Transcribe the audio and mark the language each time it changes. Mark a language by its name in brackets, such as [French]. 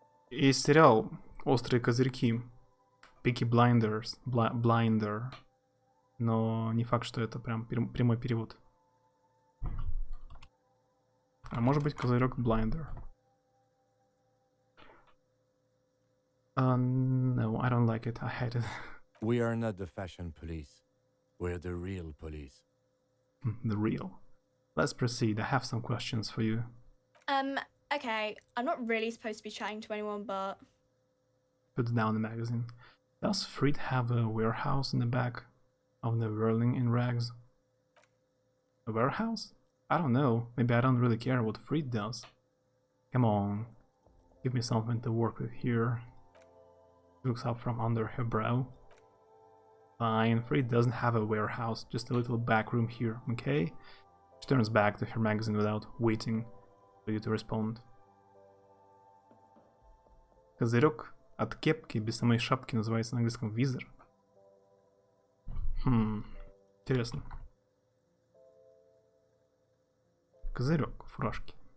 [Russian] Есть сериал «Острые козырьки», Peaky Blinders, Blinder, но не факт, что это прям прямой перевод. А может быть козырек Blinder. [English] No, I don't like it. I hate it. We are not the fashion police. We're the real police. The real. Let's proceed. I have some questions for you. Okay, I'm not really supposed to be chatting to anyone, but... Puts down the magazine. Does Frit have a warehouse in the back of the whirling in rags? A warehouse? I don't know. Maybe I don't really care what Frit does. Come on. Give me something to work with here. She looks up from under her brow. Fine, Frit doesn't have a warehouse, just a little back room here, okay? She turns back to her magazine without waiting for you to respond. [Russian] Козырек от кепки без самой шапки называется на английском визор. Интересно. Козырек фуражки.